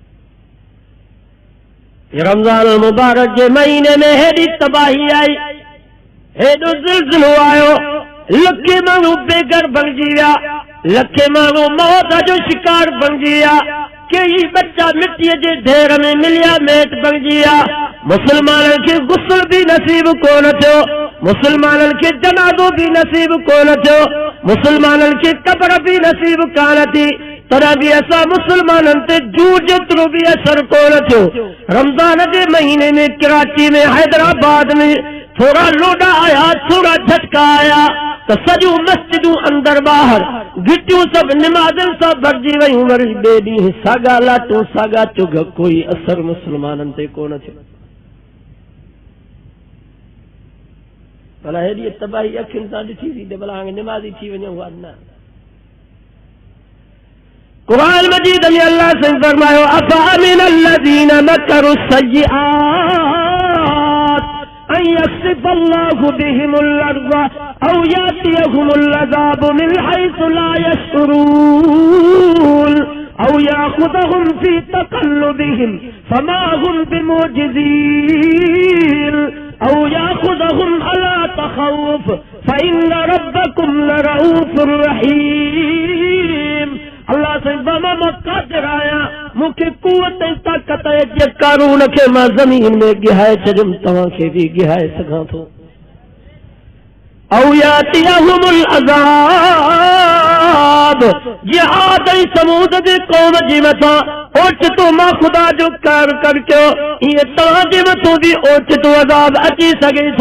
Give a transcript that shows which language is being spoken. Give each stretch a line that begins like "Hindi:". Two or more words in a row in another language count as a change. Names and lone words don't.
Sindhi: रमज़ान मुबारक जे महीने में हेॾी तबाही आई, हेॾो ज़िलज़िलो आयो, लखे माण्हू बेघर बणिजी विया, लखे माण्हू मौत जो शिकार बणिजी विया, कई बच्चा मिटीअ जे ढेर में मिलिया मेट बणिजी विया। मुसलमाननि खे गुस्ल बि नसीब कोन थियो, मुसलमाननि खे जनाज़ो बि नसीब कोन थियो, मुसलमाननि खे क़ब्र बि नसीब कान थी, तॾहिं बि असां मुसलमाननि ते जूं जेतिरो बि असर कोन थियो। रमज़ान जे महीने में कराची में, हैदराबाद में थोड़ा लोडा आया, थोड़ा झटका आया त सॼियूं मस्जिदूं अंदर ॿाहिरि घिटियूं सभु निमाज़नि सां भरिजी वयूं। वरी ॿिए ॾींहुं साॻा लाटूं साॻा चुग, कोई असर मुसलमाननि ते कोन थियो। भला हेॾी तबाही अखियुनि सां ॾिठी थी त भला हाणे निमाज़ी थी वञूं हा न। कुरान मजीद में अल्लाह से फरमायो
Arabic: أفأمن الذين مكروا السيئات أن يخسف الله بهم الأرض أو يأتيهم العذاب من حيث لا يشعرون أو يأخذهم في تقلبهم فما هم بمعجزين أو يأخذهم على تخوف فإن ربكم لرءوف رحيم.
Sindhi: अल्लाह से मां कादिर आया, मूंखे कुवत ऐं ताक़त आहे जे कारून खे मां ज़मीन में गिहाए छॾियुमि, तव्हांखे बि गिहाए सघां थो।
Arabic: أو يأتيهم العذاب,
Sindhi: जीअं आद ऐं समूद जे क़ौम जे मथां ओचितो मां ख़ुदा जो कार कर कयो, ईअं तव्हांजे मथां बि ओचितो अज़ाब अची सघे थो।